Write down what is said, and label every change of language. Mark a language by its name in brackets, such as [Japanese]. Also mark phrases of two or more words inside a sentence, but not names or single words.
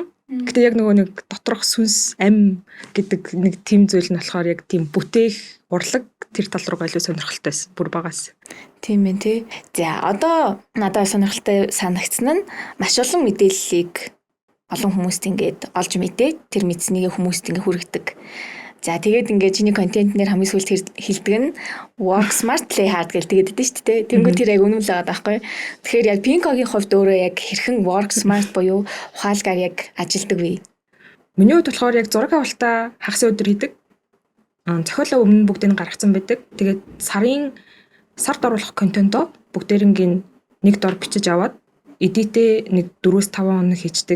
[Mongolian] Гэтэ яг нөгөө нэг доторх сүнс ам гэдэг нэг тим зүйл нь болохоор яг тийм бүтээх урлаг тэр тал руугаа илүү сонирхолтой байсан. Бүр багаас. Тийм ээ тий. За одоо надад сонирхолтой санагдсан нь маш олон мэдээллийг олон хүмүүст ингээд олж мэдээд тэр мэдснийг хүмүүст ингээд хүргэдэг. За тэгээд ингээд чиний контентнэр хамгийн сүүлд хэлдэг нь [English] work smart play hard [Mongolian] гэж тэгээд дээ шүү дээ. Тэнгүү тэр яг үнэн л байгаа байхгүй. Тэгэхээр яг Pink-гийн хувьд өөрөө яг хэрхэн [English] work smart [Mongolian] буюу ухаалгаар яг ажилдаг вэ? Миний хувьд болохоор яг зураг авалтаа хагас өдөр хийдэг. Зохиолоо өмнө бүгдийг гаргацсан байдаг. Тэгээд сард оруулах контентоо бүгдээрингийн нэг дор бичиж аваад эдитээ нэг 4-5 хоног хийждэг.